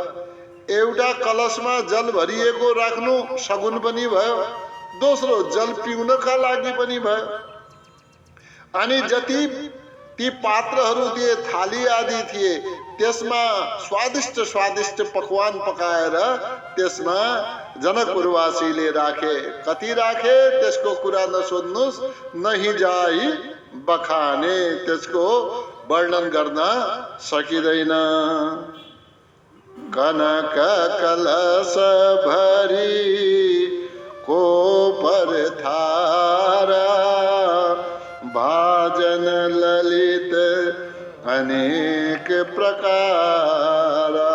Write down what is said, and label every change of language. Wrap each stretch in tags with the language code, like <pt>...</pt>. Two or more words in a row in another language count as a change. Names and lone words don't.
<ne>एउटा कलशमा जल भरिएको राख्नु सगुन पनि भयो, दोस्रो जल पिउनका लागि पनि भयो। अनि जति ती पात्रहरू थिए, थाली आदि थिए, त्यसमा स्वादिष्ट स्वादिष्ट पकवान पकाएर त्यसमा जनकपुरवासीले राखे। कति राखे त्यसको कुरा नसोध्नुहोस्।</ne> <awa>नहीं जाई बखाने,</awa> <ne>त्यसको वर्णन गर्न सकिँदैन।</ne> <awa>कनक कलश भरी कोपर थारा, भाजन ललित अनेक प्रकार।</awa>